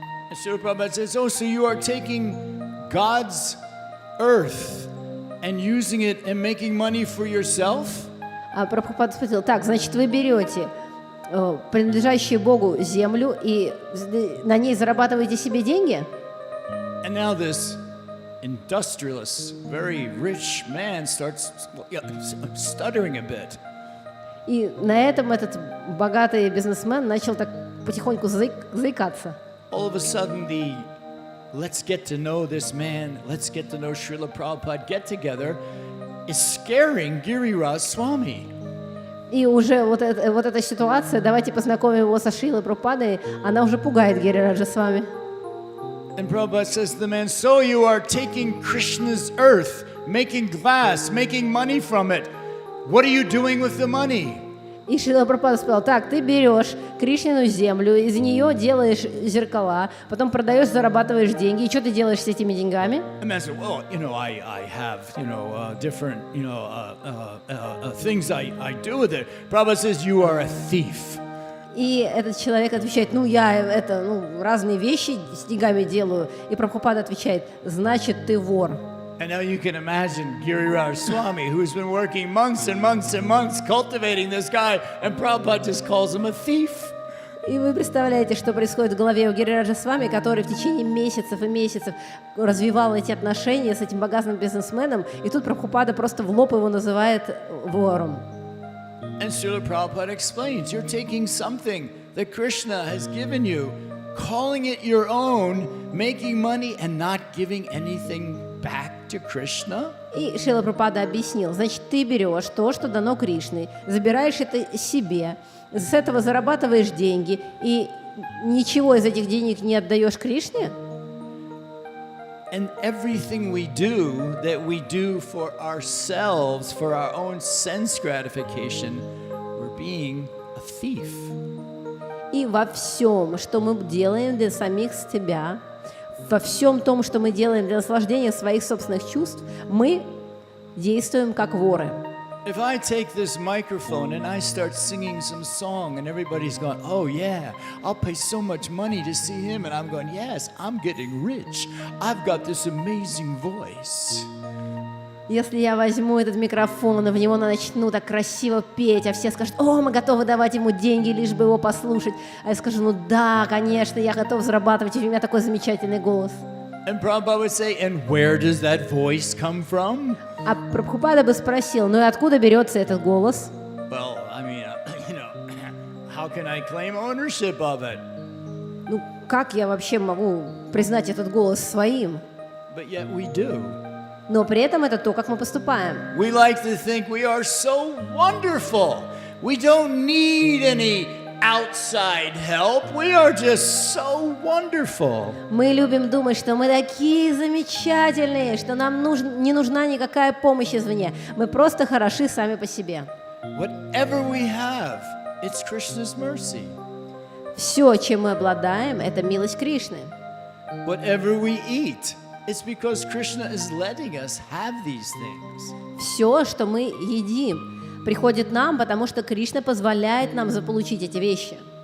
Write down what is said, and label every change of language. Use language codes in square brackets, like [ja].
[en] And Srila Prabhupada says, oh, so you are taking God's earth and using it and making money for yourself? [ru] А Прабхупада спросил, так, значит, вы берете принадлежащую Богу землю и на ней зарабатываете себе деньги? [en] And now this industrialist, very rich man starts stuttering a bit. [ru] И на этом этот богатый бизнесмен начал так потихоньку заикаться. [en] All of a sudden, the let's get to know this man, let's get to know Srila Prabhupada get together is scaring Giriraj Swami. [ru] И уже вот эта ситуация, давайте познакомим его со Шрилой Прабхупадой, она уже пугает Гирираджа с вами. [en] And Prabhupada says to the man, so you are taking Krishna's earth, making glass, making money from it. What are you doing with the money? [ru] И Шрила Прабхупада сказал, так, ты берешь Кришнину землю, из нее делаешь зеркала, потом продаешь, зарабатываешь деньги. И что ты делаешь с этими деньгами? [en] And the man said, well, you know, I have, you know, different, you know, things I do with it. Prabhupada says, you are a thief. [ru] И этот человек отвечает, я разные вещи с деньгами делаю. И Прабхупада отвечает, значит, ты вор. [en] And now you can imagine Giriraj Swami, who's been working months and months and months cultivating this guy, and Prabhupada just calls him a thief. [ru] И вы представляете, что происходит в голове у Гирираджа с вами, который в течение месяцев и месяцев развивал эти отношения с этим богатым бизнесменом, и тут Прабхупада просто в лоб его называет вором. [en] And Srila Prabhupada explains, you're taking something that Krishna has given you, calling it your own, making money and not giving anything back to Krishna. [ru] И Шрила Прабхупада объяснил, значит, ты берешь то, что дано Кришной, забираешь это себе, с этого зарабатываешь деньги и ничего из этих денег не отдаешь Кришне? [en] And everything we do for ourselves, for our own sense gratification, we're being a thief. [ru] И во всем, что мы делаем для самих себя, во всем том, что мы делаем для наслаждения своих собственных чувств, мы действуем как воры. [en] If I take this microphone and I start singing some song and everybody's going, oh yeah, I'll pay so much money to see him, and I'm going, yes, I'm getting rich. I've got this amazing voice. [ru] Если я возьму этот микрофон и в него начну так красиво петь, а все скажут, о, мы готовы давать ему деньги, лишь бы его послушать. А я скажу, да, конечно, я готов зарабатывать, у меня такой замечательный голос. [en] And Prabhupada would say, and where does that voice come from? [ru] А Прабхупада бы спросил, и откуда берется этот голос? [en] Well, I mean, how can I claim ownership of it? [ru] Как я вообще могу признать этот голос своим? [en] But yet we do. [ru] Но при этом это то, как мы поступаем. [en] We like to think we are so wonderful. We don't need any outside help. We are just so wonderful. [ru] Мы любим думать, что мы такие замечательные, что нам не нужна никакая помощь извне. Мы просто хороши сами по себе. [en] Whatever we have, it's Krishna's mercy. [ru] Все, чем мы обладаем, это милость Кришны. [en] Whatever we eat, it's because Krishna is letting us have these things. [ru] Все, что мы едим, приходит нам, потому что Кришна позволяет нам заполучить эти вещи.